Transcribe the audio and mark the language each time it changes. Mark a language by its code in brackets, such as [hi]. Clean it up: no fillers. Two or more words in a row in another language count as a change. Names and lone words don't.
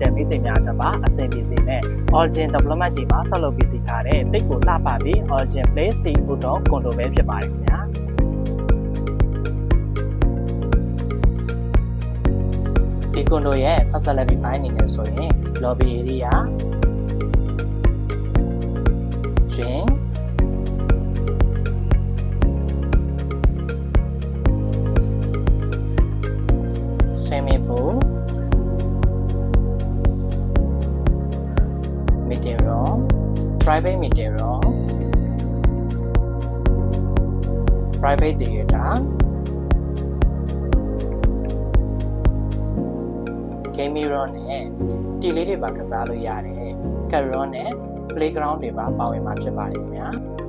[my] တဲ့မိတ်ဆွေများအတွက်ပါအဆင်ပြေစေနဲ့ Origin Development ကြီးမှာဆောက်လုပ်ပြီးစီထားတဲ့တိတ်ကိုလှပပြီး Origin Place C ဘုတ်တော်ကွန်ဒိုပဲဖြစ်ပါတယ်ခင်ဗျာဒီကွန်ဒိုရဲ့ facility ပိုင်းအနေနဲ့ဆိုရင် [en] lobby area gym swimming pool meeting room private meeting room private theater gaming room [my] နဲ့တီလေးတွေပါကစားလို့ရတယ် carrom နဲ့ playground တွေပါပါဝင်မှာဖြစ်ပါတယ်ခင်ဗျာ